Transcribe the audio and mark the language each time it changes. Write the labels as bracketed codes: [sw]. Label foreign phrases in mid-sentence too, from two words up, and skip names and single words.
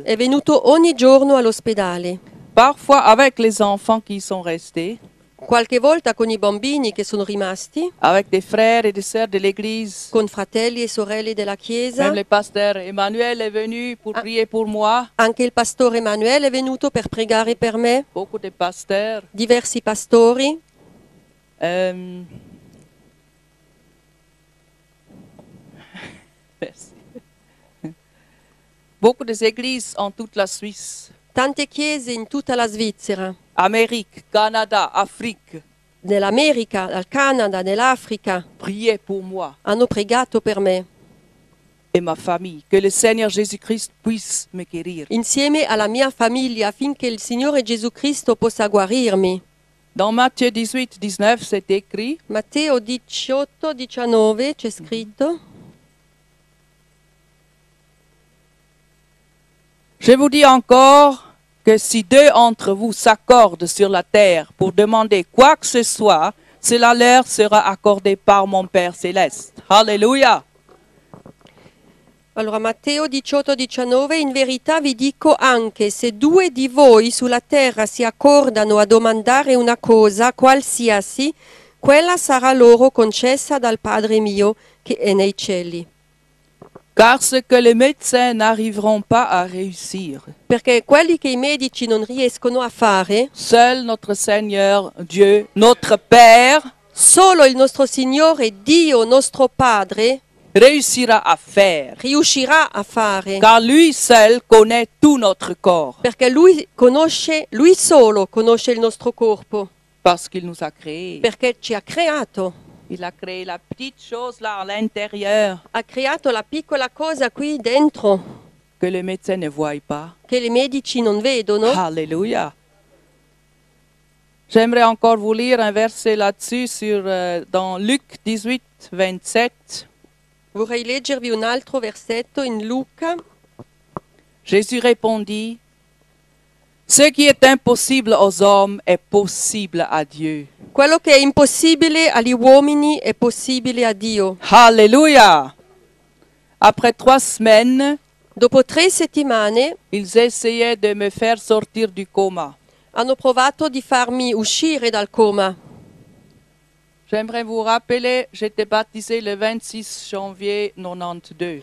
[it] È venuto ogni giorno all'ospedale, [fr] Parfois avec les enfants qui sont restés, [it] qualche volta con i bambini che sono rimasti, [fr] avec des frères et des sœurs de l'église. [it] con fratelli e sorelle della chiesa. [fr] Même le pasteur Emmanuel est venu pour prier pour moi. [it] Anche il pastore Emanuele è venuto per pregare per me, [fr] Beaucoup de pasteurs. [it] diversi pastori. [fr] Merci. Beaucoup des églises en toute la Suisse, [it] Tante chiese in tutta la Svizzera, [fr] Amérique, Canada, Afrique, [it] nell'America, al Canada, nell'Africa, [fr] priez pour moi [it] hanno pregato per me, [fr] et ma famille, que le Seigneur Jésus-Christ puisse me guérir. [it] insieme alla mia famiglia, affinché il Signore Gesù Cristo possa guarirmi. [fr] Dans Matthieu 18, 19, c'est écrit, [it] Matteo 18, 19 c'è scritto: [fr] je vous dis encore que si deux d'entre vous s'accordent sur la terre pour demander quoi que ce soit, cela leur sera accordé par mon Père céleste. Alléluia. [it] Allora, Matteo 18, 19, in verità vi dico anche, se due di voi sulla terra si accordano a domandare una cosa, qualsiasi, quella sarà loro concessa dal Padre mio che è nei cieli. [fr] Car ce que les médecins n'arriveront pas à réussir, [it] Perché quelli che i medici non riescono a fare, [fr] seul notre Seigneur, Dieu, notre Père, [it] solo il nostro Signore Dio, nostro Padre, [fr] réussira à faire. [it] riuscirà a fare. [fr] Car lui seul connaît tout notre corps, [it] Perché lui solo conosce il nostro corpo, [fr] parce qu'il nous a créés. [it] perché ci ha creato. [fr] Il a créé la petite chose là à l'intérieur [it] Ha creato la piccola cosa qui dentro [fr] que les médecins ne voient pas. [it] che i medici non vedono. [fr] Alléluia. J'aimerais encore vous lire un verset là-dessus dans Luc 18, 27. [it] Vorrei leggervi un altro versetto in Luca. [fr] Jésus répondit, ce qui est impossible aux hommes est possible à Dieu. [it] Quello che è impossibile agli uomini è possibile a Dio. [fr] Alléluia. Après 3 semaines, [it] Dopo 3 settimane [fr] ils essayaient de me faire sortir du coma. [it] hanno provato di farmi uscire dal coma. [fr] J'aimerais vous rappeler, j'étais baptisé le 26 janvier 92.